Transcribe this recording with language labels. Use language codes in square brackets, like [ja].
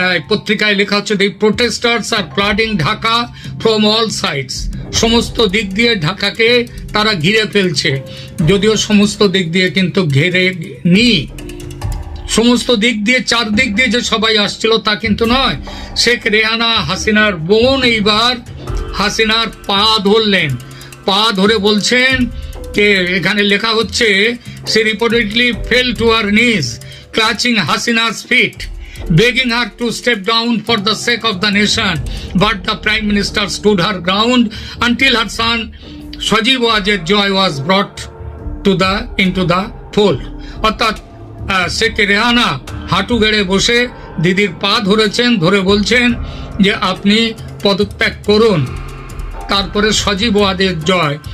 [bn] পত্রিকায় লেখা হচ্ছে, [en] the protesters are flooding Dhaka from all sides, [bn] সমস্ত দিক দিয়ে ঢাকাকে তারা ঘিরে ফেলছে। যদিও সমস্ত দিক দিয়ে কিন্তু ঘিরে নি, সমস্ত দিক দিয়ে, চারদিক দিয়ে যে সবাই আসছিল তা কিন্তু নয়। শেখ রেহানা হাসিনার বোন এইবার হাসিনার পা ধরলেন, পা ধরে বলছেন কে, এখানে লেখা হচ্ছে, [en] She reportedly fell to her knees clutching Hasina's feet, begging her to step down for the sake of the nation, but the Prime Minister stood her ground until her son Sajib Wajed Joy was brought into the fold. [bn] অর্থাৎ শেখ রেহানা হাঁটু গেড়ে বসে দিদির পা ধরেছেন, ধরে বলছেন যে আপনি পদত্যাগ করুন, তারপরে সজীব ওয়াজেদ জয়।